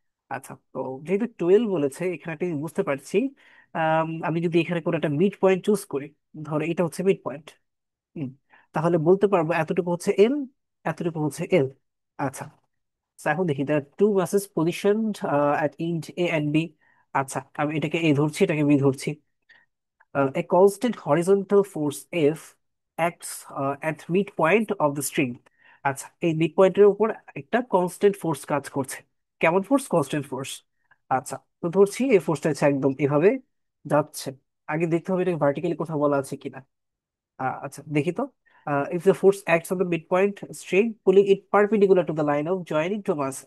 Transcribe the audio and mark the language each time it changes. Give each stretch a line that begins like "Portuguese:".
Bangla: আচ্ছা, তো যেহেতু 12 বলেছে এখানে একটা জিনিস বুঝতে পারছি। আমি যদি এখানে কোনো একটা মিড পয়েন্ট চুজ করি, ধরো এটা হচ্ছে মিড পয়েন্ট, তাহলে বলতে পারবো এতটুকু হচ্ছে এল, এতটুকু হচ্ছে এল। আচ্ছা, তো এখন দেখি
English: Two masses position at end A and B.
Bangla: আচ্ছা, আমি এটাকে এ ধরছি, এটাকে বি ধরছি।
English: A constant horizontal force F acts at midpoint of the string.
Bangla: আচ্ছা, এই মিড পয়েন্টের উপর একটা কনস্ট্যান্ট ফোর্স কাজ করছে। কেমন ফোর্স? Constant force. আচ্ছা, তো ধরছি এই ফোর্সটা হচ্ছে একদম এভাবে যাচ্ছে। আগে দেখতে হবে এটা ভার্টিক্যালি কোথাও বলা আছে কিনা। আচ্ছা, দেখি তো।
English: If the force acts on the midpoint string pulling it perpendicular to the line of joining two mass।